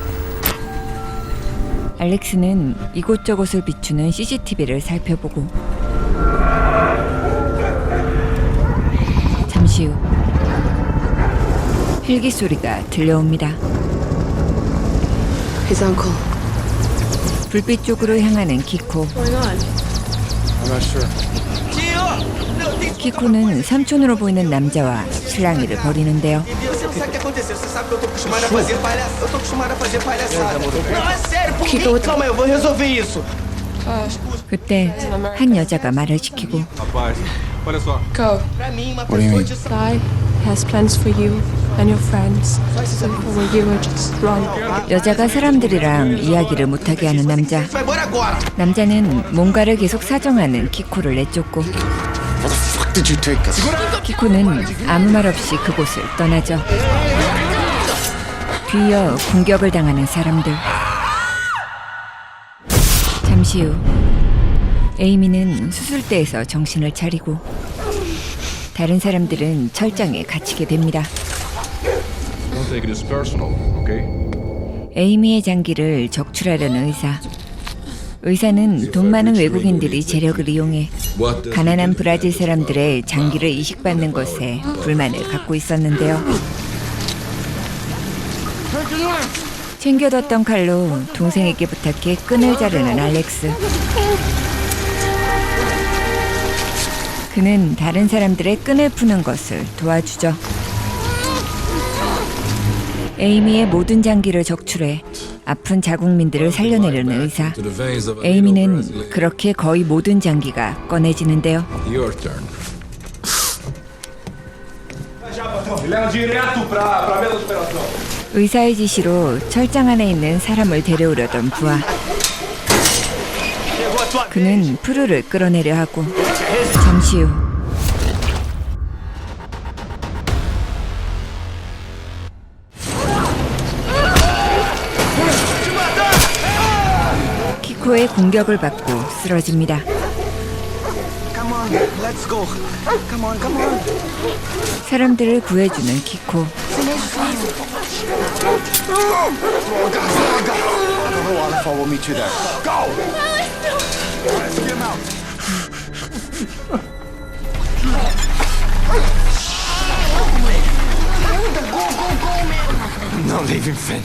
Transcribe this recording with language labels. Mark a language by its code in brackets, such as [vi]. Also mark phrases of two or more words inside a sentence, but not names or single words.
[ko] 알렉스는 이곳저곳을 비추는 CCTV를 살펴보고 잠시 후 헬기 소리가 들려옵니다. [en] His uncle. [ko] 불빛 쪽으로 향하는 키코. [en] What's going on? I'm not sure. [pt] Tio! [ko] 키코는 삼촌으로 보이는 남자와 실랑이를 벌이는데요. [pt] Sabe o que aconteceu? Você sabe que eu tô acostumado a fazer palhaçada. Eu tô acostumado a fazer palhaçada. Não, é sério, por quê? Calma aí, eu vou resolver isso. [ko] 그때 한 여자가 말을 시키고 [pt] Rapaz, olha só. [en] Go. [pt] Pra mim, uma pessoa de [en] Guy has plans for you and your friends. So when you were just wrong. [ko] 여자가 사람들이랑 이야기를 못하게 하는 남자. [pt] vai embora agora. [ko] 남자는 뭔가를 계속 사정하는 키코를 내쫓고 [en] What the fuck did you take us? [ko] 키코는 아무 말 없이 그곳을 떠나죠. 뒤이어 공격을 당하는 사람들. 잠시 후 에이미는 수술대에서 정신을 차리고 다른 사람들은 철장에 갇히게 됩니다. [en] Don't take it as personal, okay? [ko] 에이미의 장기를 적출하려는 의사. 의사는 돈 많은 외국인들이 재력을 이용해 가난한 브라질 사람들의 장기를 이식받는 것에 불만을 갖고 있었는데요. 챙겨뒀던 칼로 동생에게 부탁해 끈을 자르는 알렉스. 그는 다른 사람들의 끈을 푸는 것을 도와주죠. 에이미의 모든 장기를 적출해 아픈 자국민들을 살려내려는 의사. 에이미는 그렇게 거의 모든 장기가 꺼내지는데요. [en] Your turn. [pt] Leva direto pra mesa de operação. [ko] 의사의 지시로 철장 안에 있는 사람을 데려오려던 부하. 그는 푸르를 끌어내려 하고 잠시 후 키코의 공격을 받고 쓰러집니다. [en] Come on, let's go. Come on, come on. 사람들을 구해주는 키코. Follow me to that. Go! Let's get him out. [pt] Não, David Finn.